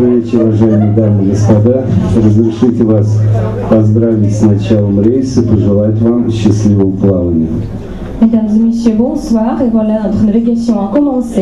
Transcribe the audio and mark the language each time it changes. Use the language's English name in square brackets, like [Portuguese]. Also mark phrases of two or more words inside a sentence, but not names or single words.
[Russian] Здравствуйте, уважаемые дамы и господа. Разрешите вас поздравить с началом рейса, pожелать вам счастливого плавания. [French] Mesdames et messieurs, bonsoir. Et voilà, notre navigation a commencé.